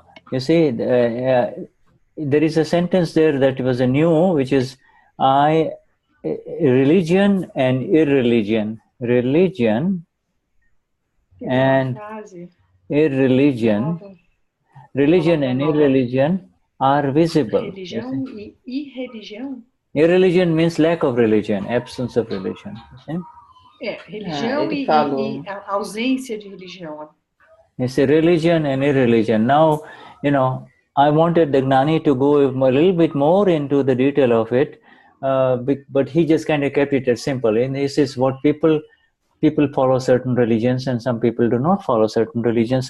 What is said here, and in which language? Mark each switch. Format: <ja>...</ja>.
<en>You see, there is a sentence there that was a new, which is religion and irreligion. Religion and irreligion. Religion and irreligion are visible.</en> <pt>Religião e irreligião?</pt> <en>Irreligion means lack of religion, absence of religion.</en> <pt>Religião e a ausência de religião.</pt> <en>It's a religion and irreligion. Now, I wanted the Gnani to go a little bit more into the detail of it, but he just kind of kept it as simple. And this is what people follow certain religions and some people do not follow certain religions.</en>